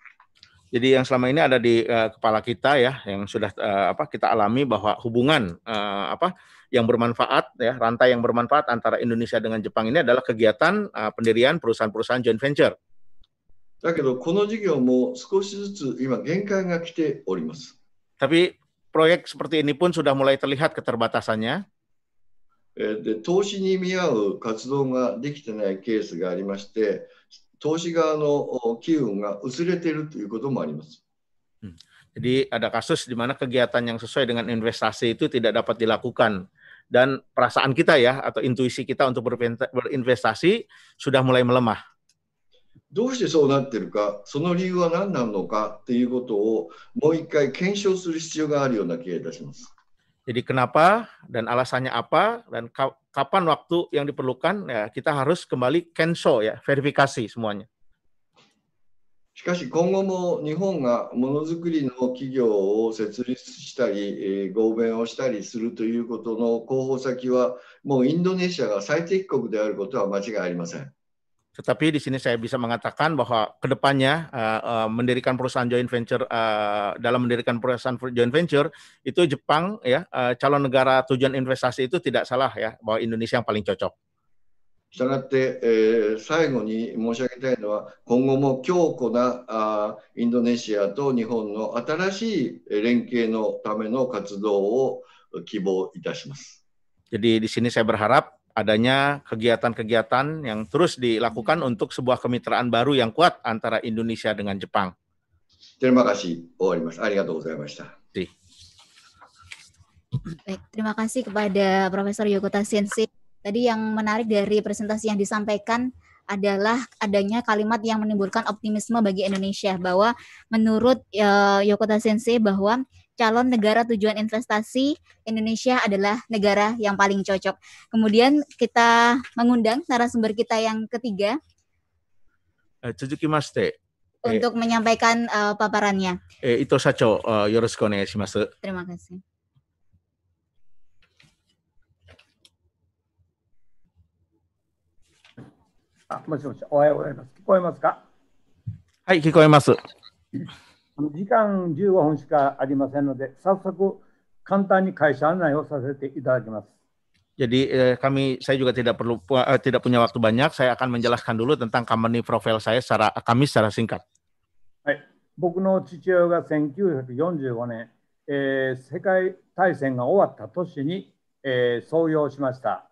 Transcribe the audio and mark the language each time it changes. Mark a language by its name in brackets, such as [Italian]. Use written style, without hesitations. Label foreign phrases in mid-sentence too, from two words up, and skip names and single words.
[Indonesian] Jadi yang selama ini ada di kepala kita ya, yang sudah kita alami bahwa hubungan yang bermanfaat ya, rantai yang bermanfaat antara Indonesia dengan Jepang ini adalah kegiatan pendirian perusahaan-perusahaan [English] joint venture. [Japanese] だけどこの事業も少しずつ今限界が来ております。 [Indonesian] Tapi proyek seperti ini pun sudah mulai terlihat keterbatasannya. [Japanese] で投資に見合う活動ができてないケースがありまして、投資側の機運が薄れているということもあります。 [Indonesian] Jadi ada kasus di mana kegiatan yang sesuai dengan investasi itu tidak dapat dilakukan dan perasaan kita ya atau intuisi kita untuk berinvestasi sudah mulai melemah. [Japanese] どうしてそうなっているか、その理由は何なのかということをもう一回検証する必要があるような気がいたします。 [Indonesian] Jadi kenapa dan alasannya apa dan kapan waktu yang diperlukan ya kita harus kembali kensho ya verifikasi semuanya. [Japanese] しかし今後も日本がものづくりの企業を設立したり合弁をしたりするということの候補先はもうインドネシアが最適国であることは間違いありません。 [Indonesian] Tetapi di sini saya bisa mengatakan bahwa kedepannya mendirikan perusahaan [English] joint venture [Indonesian] dalam mendirikan perusahaan [English] joint venture [Indonesian] itu Jepang ya calon negara tujuan investasi itu tidak salah ya bahwa Indonesia yang paling cocok. [Japanese] したがって、最後に申し上げたいのは今後も強固なインドネシアと日本の新しい連携のための活動を希望いたします。 [Indonesian] Jadi di sini saya berharap adanya kegiatan-kegiatan yang terus dilakukan untuk sebuah kemitraan baru yang kuat antara Indonesia dengan Jepang. Terima kasih. [Japanese] 終わります。ありがとうございました。 [Indonesian] Baik, terima kasih kepada Profesor Yokota Sensei. Tadi yang menarik dari presentasi yang disampaikan adalah adanya kalimat yang menimbulkan optimisme bagi Indonesia, bahwa menurut Yokota Sensei bahwa calon negara tujuan investasi Indonesia adalah negara yang paling cocok. Kemudian kita mengundang narasumber kita yang ketiga untuk menyampaikan paparannya. Ito Sacho, [Japanese] よろしくお願いします. [Indonesian] Terima kasih. [Japanese] Hai, kikoemasu. 時間15分しかありませんので、早速簡単に会社案内をさせていただきます。 [Indonesian] Jadi saya juga tidak punya waktu banyak. Saya akan menjelaskan dulu tentang [English] company profile [Indonesian] saya secara singkat. [Japanese] はい、僕の父親が1945年、世界大戦が終わった年に、創業しました。